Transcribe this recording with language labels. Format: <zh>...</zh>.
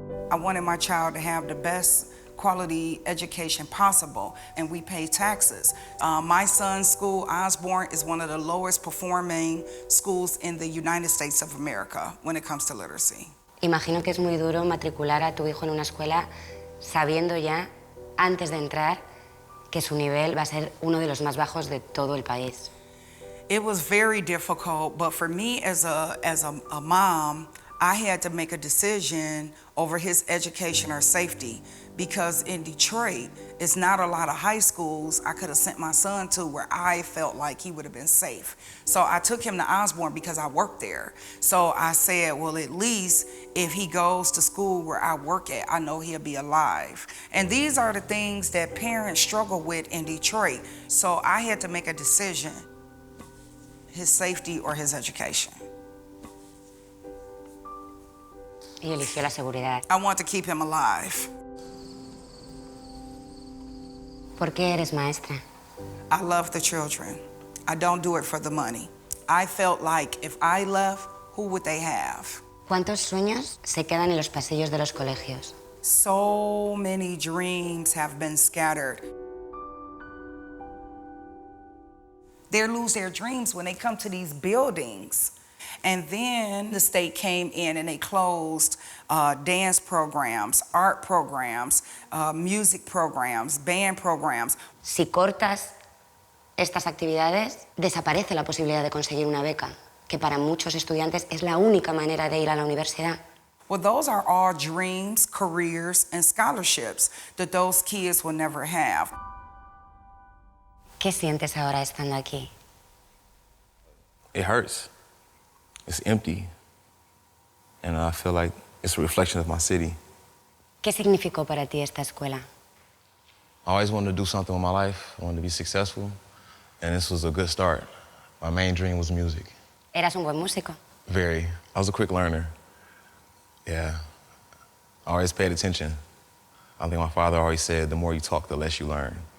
<en>I wanted my child to have the best quality education possible, and we pay taxes. My son's school, Osborne, is one of the lowest performing schools in the United States of America when it comes to literacy.</en> <es>Imagino que es muy duro matricular a tu hijo en una escuela sabiendo ya, antes de entrar, que su nivel va a ser uno de los más bajos de todo el país.</es> <en>It was very difficult, but for me as a mom, I had to make a decision over his education or safety, because in Detroit, it's not a lot of high schools I could have sent my son to where I felt like he would have been safe. So I took him to Osborne because I worked there. So I said, well, at least if he goes to school where I work at, I know he'll be alive. And these are the things that parents struggle with in Detroit. So I had to make a decision, his safety or his education.</en> <es>Y eligió la seguridad.</es> <en>I want to keep him alive.</en> <es>¿Por qué eres maestra?</es> <en>I love the children. I don't do it for the money. I felt like if I left, who would they have?</en> <es>¿Cuántos sueños se quedan en los pasillos de los colegios?</es> <en>So many dreams have been scattered. They lose their dreams when they come to these buildings. And then the state came in and they closed dance programs, art programs, music programs, band programs.</en> <es>Si cortas estas actividades, desaparece la posibilidad de conseguir una beca, que para muchos estudiantes es la única manera de ir a la universidad.</es> <en>Well, those are all dreams, careers, and scholarships that those kids will never have.</en> <es>¿Qué sientes ahora estando aquí?</es> <en>It hurts. It's empty. And I feel like it's a reflection of my city.</en> <es>¿Qué significó para ti esta escuela?</es> <en>I always wanted to do something with my life. I wanted to be successful. And this was a good start. My main dream was music.</en> <es>¿Eras un buen músico?</es> <en>Very. I was a quick learner. Yeah. I always paid attention. I think my father always said, the more you talk, the less you learn.</en>